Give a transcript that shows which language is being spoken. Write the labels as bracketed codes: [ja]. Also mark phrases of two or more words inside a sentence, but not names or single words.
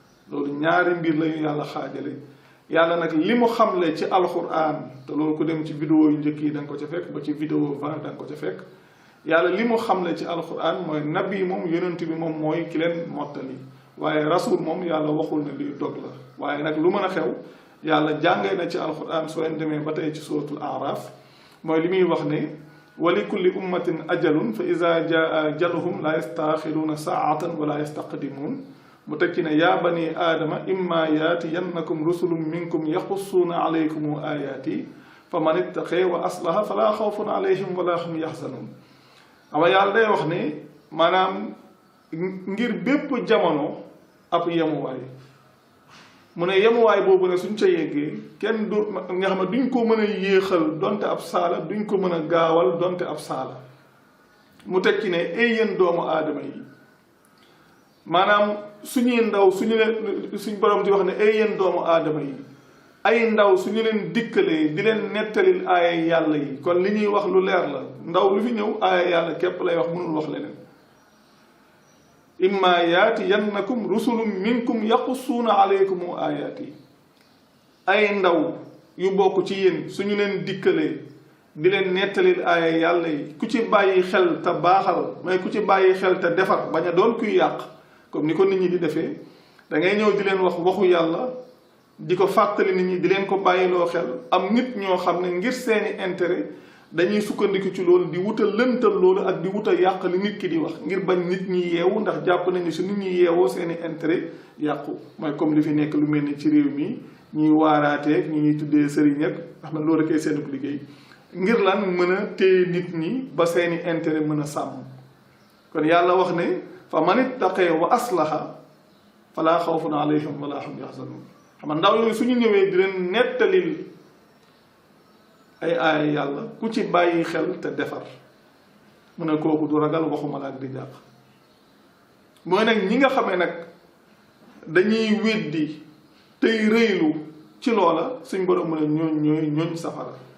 [wo] Loolu ñaari mbir la yu Yàlla xaajale. Yàlla nag li mu xamle ci Alxuraan, te loolu ku dem ci vidéo yu njëkk yi da nga ko ca fekk, ba ci vidéo vingt da nga ko ca fekk. Yàlla li mu xamle ci Alxuraan mooy nabi moom, yonent bi moom mooy ki leen mottali. Waaye rasul moom Yàlla waxul ne luy dog la. Waaye nag lu mën a xew, Yàlla jàngee na ci Alxuraan, soo leen demee ba tey ci suuratul Araf, mooy li muy wax ne: [ar] "ولكل أمة أجل فإذا جاء أجلهم لا يستأخرون ساعة ولا يستقدمون." [wo] Mu teg ci ne: [ar] "يا بني آدم إما يأتينكم رسل منكم يقصون عليكم آياتي فمن اتقى وأصلح فلا خوف عليهم ولا هم يحزنون." [wo] Ama Yàlla day wax ne maanaam ngir bépp jamono ab yemuwaay. Mu ne yemuwaay boobu ne suñ ca yeggee kenn du, nga xam ne duñ ko mën a yéexal donte ab saala, duñ ko mën a gaawal donte ab saala. Mu teg ci ne: "Ey yéen doomu aadama yi," maanaam suñuy ndaw suñu leen, suñ Borom di wax ne: "Ey yéen doomu aadama yi," ay ndaw suñu leen dikkalee di leen nettalil aaya Yàlla yi. Kon li ñuy wax lu leer la, ndaw lu fi ñëw aaya Yàlla képp lay wax, mënul wax leneen. [ar] "إما يأتينكم رسل منكم يقصون عليكم آياتي." [wo] Ay ndaw yu bokk ci yéen, suñu leen dikkalee, di leen nettalil aaya Yàlla yi, ku ci bàyyi xel te baaxal, mooy ku ci bàyyi xel te defar, bañ a doon kuy yàq, comme ni ko nit ñi di defee, da ngay ñëw di leen wax waxu Yàlla, di ko fàttali nit ñi, di leen ko bàyyiloo xel. Am nit ñoo xam ne ngir seeni intérêt, dañuy sukkandiku ci loolu, di wut a lëntal loolu ak di wut a yàq li nit ki di wax, ngir bañ nit ñi yeewu, ndax jàpp nañu su nit ñi yeewoo seeni intérêt yàqu. Mooy comme li fi nekk lu mel ni ci réew mi, ñuy waaraateeg, ñu ñuy tuddee sëriñ ak, ndax man loolu rek ay seenub liggéey. Ngir lan? Mën a téye nit ñi ba seeni intérêt mën a sàmm. Kon Yàlla wax ne, [ar] "فمن اتقى وأصلح فلا خوف عليهم ولا هم يحزنون." [wo] Xam nga ndaw yooyu suñu ñëwee di leen nettalil ay aaya Yàlla, ku ci bàyyi xel te defar, mu ne kooku du ragal, waxuma la ak di jàq. Mooy nag ñi nga xamee nag dañuy weddi tey rëylu ci loola, suñ Borom mu ne ñooñ ñooy ñooñ safara.